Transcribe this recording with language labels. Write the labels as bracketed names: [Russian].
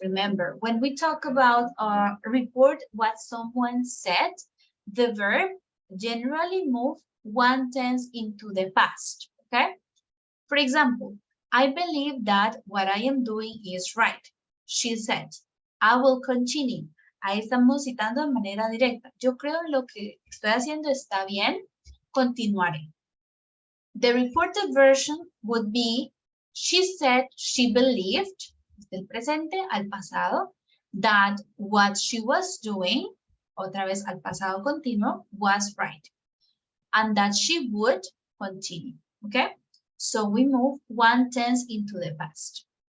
[English] Remember, when we talk about report what someone said, the verb generally move one tense into the past, okay? For example, I believe that what I am doing is right. She said, I will continue. [Spanish] Ahí estamos citando de manera directa. Yo creo lo que estoy haciendo está bien, continuaré. [English] The reported version would be, she said she believed, [Spanish] del presente al pasado, [English] that what she was doing, [Spanish] otra vez al pasado continuo, [English] was right. And that she would continue, okay? So we move one tense into the past.